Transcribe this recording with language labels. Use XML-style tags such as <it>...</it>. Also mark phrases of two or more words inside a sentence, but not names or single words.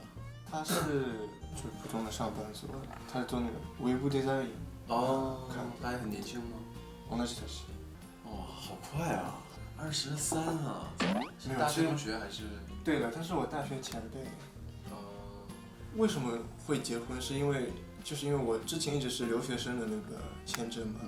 <zh>他是就普通的上班族，他是做那个ウェブデザイン。他还很年轻吗？</zh> <ja>同じ年。</ja> <zh>哇，好快啊！23啊！是大学同学还是？对的，他是我大学前辈。为什么会结婚？是因为我之前一直是留学生的那个签证嘛。</zh>